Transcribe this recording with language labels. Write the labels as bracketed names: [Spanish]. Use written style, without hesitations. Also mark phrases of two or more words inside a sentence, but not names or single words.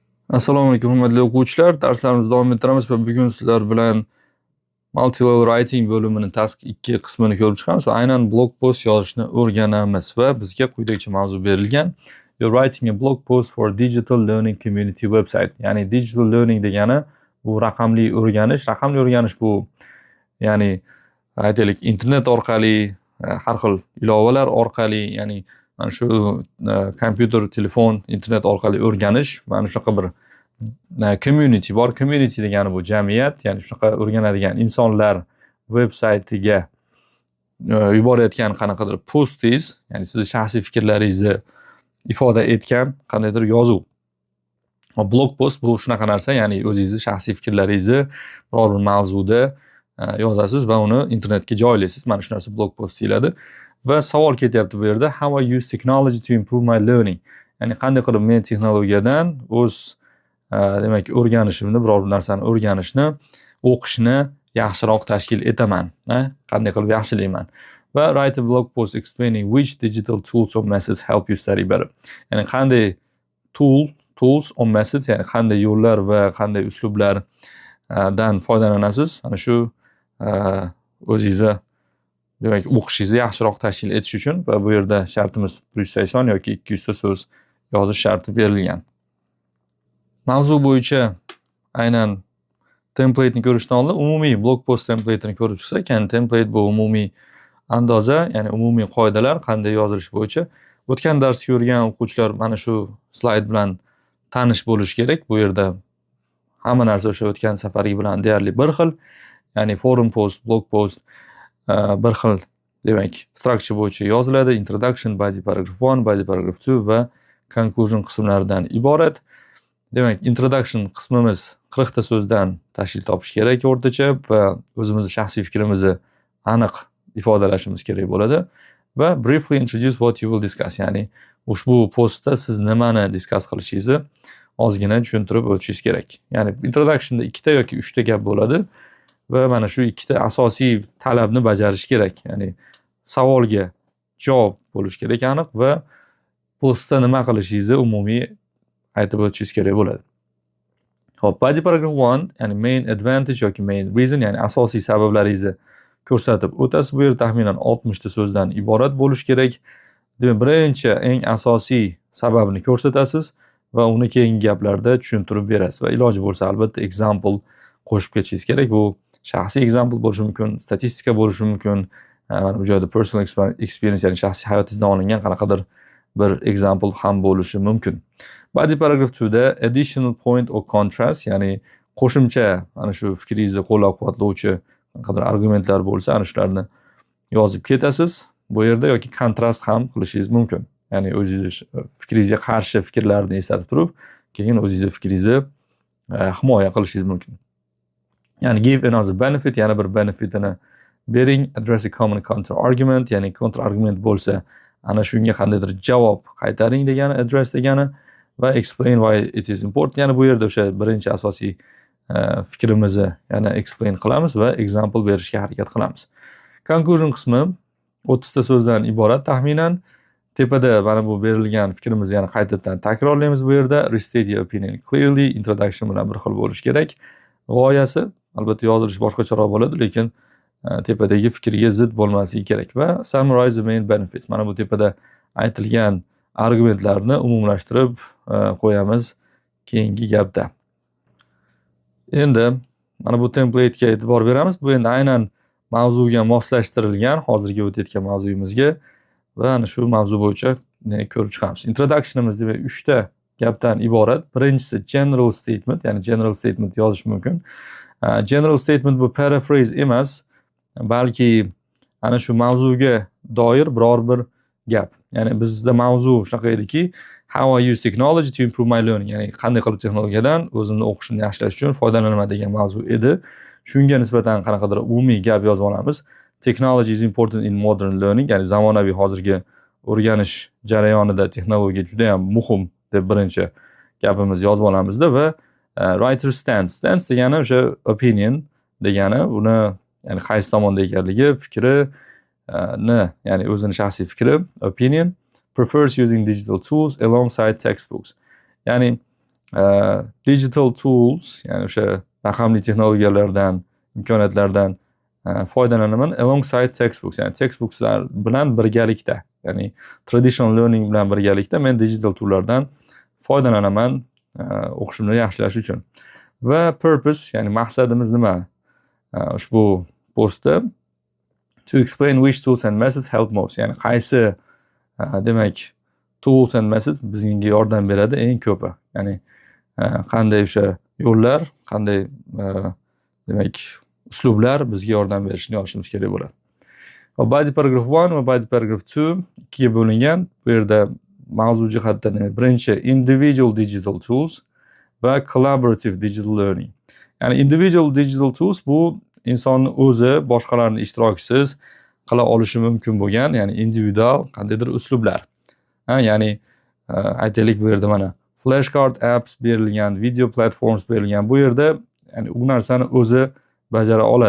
[Uzbek] Assalomu alaykum, hurmatli o'quvchilar. Darslarimizni davom ettiramiz va bugun sizlar bilan [English] multi-level writing [Uzbek] bo'limini task 2 qismini ko'rib chiqamiz va aynan [English] blog post [Uzbek] yozishni o'rganamiz va bizga quyidagicha mavzu berilgan. [English] You're writing a blog post for digital learning community website. [Uzbek] Ya'ni [English] digital learning [Uzbek] degani bu raqamli o'rganish. Raqamli o'rganish bu ya'ni aytaylik internet orqali, har xil ilovalar orqali, ya'ni mana shu kompyuter, telefon, internet orqali o'rganish, mana shunaqa bir community bor. Community degani bu jamiyat, ya'ni shunaqa o'rganadigan insonlar veb-saytiga yuborayotgan qanaqadir postingiz, ya'ni sizni shaxsiy fikrlaringizni ifoda etgan qandaydir yozuv. [English] Blog post [Uzbek] bu shunaqa narsa, ya'ni o'zingizni shaxsiy fikrlaringizni biror bir mavzuda yozasiz va uni internetga joylaysiz. Mana shu narsa [English] blog post [Uzbek] deyiladi. Va savol ketyapti bu yerda. [English] How I use technology to improve my learning. [Uzbek] Ya'ni qanday qilib men texnologiyadan o'z demak o'rganishimni, biror bir narsani o'rganishni, o'qishni yaxshiroq tashkil etaman. Qanday qilib yaxshilayman. [English] Va write a blog post explaining which digital tools or methods help you study better. [Uzbek] Ya'ni qanday [English] tools or methods, [Uzbek] ya'ni qanday yo'llar va qanday uslublar dan foydalanasiz. Ana shu o'zingizni demak o'qishingizni yaxshiroq tashkil etish uchun va bu yerda shartimiz 180 yoki 200 ta so'z yozish sharti berilgan. Mavzu bo'yicha aynan template'ni ko'rishdan oldin umumiy [English] blog post [Uzbek] template'ini ko'rib chiqsak, ya'ni template bu umumiy andoza, ya'ni umumiy qoidalar qanday yozilishi bo'yicha. O'tgan darsni ko'rgan o'quvchilar mana shu slayd bilan tanish bo'lish kerak. Bu yerda hamma narsa o'sha o'tgan safargi bilan deyarli bir xil. Ya'ni [English] forum post, blog post [Uzbek] bir xil demak structure bo'yicha yoziladi. [English] Introduction, body paragraph 1, body paragraph 2 [Uzbek] va conclusion qismlaridan iborat. Demak, introduction qismimiz 40 ta so'zdan tashkil topishi kerak o'rtacha va o'zimizning shaxsiy fikrimizni aniq ifodalashimiz kerak bo'ladi. [English] Va briefly introduce what you will discuss, [Uzbek] ya'ni ushbu postda siz nimani discuss qilishingizni ozgina tushuntirib o'tishingiz kerak. Ya'ni introductionda 2 ta yoki 3 ta gap bo'ladi va mana shu 2 ta asosiy talabni bajarish kerak. Ya'ni savolga javob bo'lishi kerak aniq va postda nima qilishingizni umumiy aytib o'tishingiz kerak bo'ladi. Xo'p, [English] body paragraph 1, [Uzbek] ya'ni [English] main advantage [Uzbek] yoki [English] main reason, [Uzbek] ya'ni asosiy sabablaringizni ko'rsatib o'tasiz. Bu yer taxminan 60 ta so'zdan iborat bo'lishi kerak. Demak, birinchi eng asosiy sababni ko'rsatasiz va uni keyingi gaplarda tushuntirib berasiz va iloji bo'lsa albatta example qo'shib ketishingiz kerak. Bu shaxsiy example bo'lishi mumkin, statistika bo'lishi mumkin, mana bu joyda [English] personal experience, [Uzbek] ya'ni shaxsiy hayotingizdan olingan qanaqadir bir example ham bo'lishi mumkin. [English] Body paragraph 2 da additional point or contrast, [Uzbek] ya'ni qo'shimcha ana shu fikringizni qo'llab-quvvatlovchi qanaqadir argumentlar bo'lsa, ana shularni yozib ketasiz. Bu yerda yoki kontrast ham qilishingiz mumkin. Ya'ni o'zingiz fikringizga qarshi fikrlarni eslatib turib, keyin o'zingiz fikringizni himoya qilishingiz mumkin. [English] Ya'ni give another benefit, [Uzbek] yana bir benefitini bering. [English] Address a common counter argument, [Uzbek] ya'ni [English] counter argument [Uzbek] bo'lsa, ana shunga qandaydir javob qaytaring degani address degani va [English] explain why it is important. [Uzbek] Ya'ni bu yerda o'sha birinchi asosiy fikrimizni yana explain qilamiz va example berishga harakat qilamiz. Conclusion qismi 30 ta so'zdan iborat taxminan. Tepada mana bu berilgan fikrimizni yana qaytadan takrorlaymiz bu yerda. [English] Restate your opinion clearly, [Uzbek] introduction bilan bir xil bo'lishi kerak. G'oyasi albatta yozilish boshqacharoq bo'ladi, lekin tepadagi fikrga zid bo'lmasligi kerak va [English] summarize the main benefits. [Uzbek] Mana bu tepada aytilgan argumentlarni umumlashtirib qo'yamiz keyingi gapda. Endi mana bu template'ga e'tibor beramiz. Bu endi aynan mavzuga moslashtirilgan hozirgi o'tayotgan mavzuyimizga va ana shu mavzu bo'yicha ko'rib chiqamiz. Introductionimiz demak 3 ta gapdan iborat. Birinchisi [English] general statement, [Uzbek] ya'ni [English] general statement [Uzbek] yozish mumkin. [English] General statement [Uzbek] bu paraphrase emas, balki ana shu mavzuga doir biror bir gap. Ya'ni bizda mavzu shunaqa ediki, [English] how I use technology to improve my learning, [Uzbek] ya'ni qanday qilib texnologiyadan o'zimni o'qishimni yaxshilash uchun foydalanaman degan mavzu edi. Shunga nisbatan qanaqadir umumiy gap yozib olamiz. [English] Technology is important in modern learning, [Uzbek] ya'ni zamonaviy hozirgi o'rganish jarayonida texnologiya juda ham muhim deb birinchi gapimiz yozib olamizda va [English] writer stance [Uzbek] degani o'sha opinion degani, buni ya'ni qaysi tomonda ekanligi, fikri ya'ni o'zining shaxsiy fikri, [English] opinion, prefers using digital tools alongside textbooks. Ya'ni digital tools, [Uzbek] ya'ni o'sha raqamli texnologiyalardan, imkoniyatlardan foydalanaman [English] alongside textbooks, [Uzbek] ya'ni textbookslar bilan birgalikda, ya'ni [English] traditional learning [Uzbek] bilan birgalikda men [English] digital toollardan [Uzbek] foydalanaman o'qishimni yaxshilash uchun. Va purpose, ya'ni maqsadimiz nima? Ushbu postda [English] to explain which tools and methods help most, [Uzbek] ya'ni qaysi demak [English] tools and methods [Uzbek] bizga yordam beradi eng ko'pi. Ya'ni qanday o'sha yo'llar, qanday demak uslublar bizga yordam berishini yozishimiz kerak bo'ladi. Va [English] body paragraph 1 [Uzbek] va [English] body paragraph 2 [Uzbek] ikkiga bo'lingan. Bu yerda mavzu jihatdan birinchi [English] individual digital tools [Uzbek] va [English] collaborative digital learning. [Uzbek] Ya'ni [English] individual digital tools [Uzbek] bu insonni o'zi boshqalarning ishtirokisiz qila olishi mumkin bo'lgan, ya'ni individual qandaydir uslublar. Ya'ni aytaylik, bu yerda mana [English] flashcard apps [Uzbek] berilgan, [English] video platforms [Uzbek] berilgan. Bu yerda ya'ni u narsani o'zi bajara oladi.